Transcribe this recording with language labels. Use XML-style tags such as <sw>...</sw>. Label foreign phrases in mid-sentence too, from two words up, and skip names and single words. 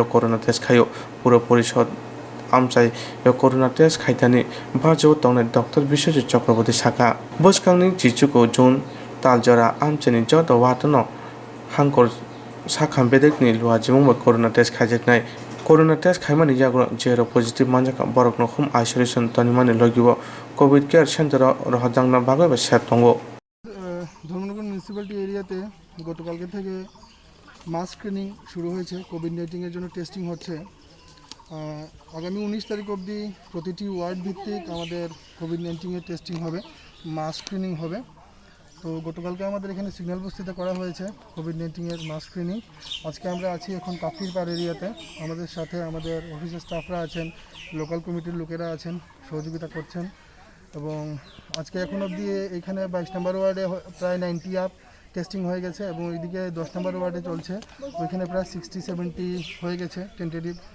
<en>corona test</en> <trp>khayo puro porishod amchayo</trp> <en>corona test</en> <trp>khaitani bajo tongnai dr Biswajit Chakraborty Saka boskangni chichuko jun taljora amchani joto watono hangkor sakham bedekni luwa jimungba</trp> <en>corona test</en> <trp>khaijaknai</trp> <en>corona test</en> <trp>khaimani jagro</trp> <en>zero positive</en> <trp>manjaka borokno</trp> <en>home isolation</en> <trp>tonimani logibo</trp> <en>covid care center</en> <trp>rohajangna bagoi ba set tongo</trp> <bn>ধর্মনগর</bn> <en>municipality area</en> <bn>গতকালকে থেকে</bn> <en>mass screening</en> <bn>শুরু হয়েছে কোভিড-19 জন্য টেস্টিং হচ্ছে আগামী 19 তারিখ অবধি প্রতিটি ওয়ার্ড ভিত্তিক আমাদের</bn> <en>covid-19 testing</en> <bn>হবে</bn> <en>mass screening</en> <bn>হবে তো গতকালকে আমাদের এখানে সিগন্যাল বস্তিতে করা হয়েছে</bn> <en>covid-19 mass screening</en> <bn>আজকে আমরা আছি এখন কাফির পাড় এরিয়াতে আমাদের সাথে আমাদের</bn> <en>office's staff</en> <bn>আছেন</bn> <en>local committee's</en> <bn>লোকেরা আছেন সহযোগিতা করছেন এবং আজকে এখন অবধি এখানে 22 নম্বর ওয়ার্ডে প্রায় 90 আপ টেস্টিং হয়ে গেছে এবং ওইদিকে 10 নম্বর ওয়ার্ডে চলছে ওইখানে প্রায় 60-70 হয়ে গেছে টেন্টেটিভ</bn>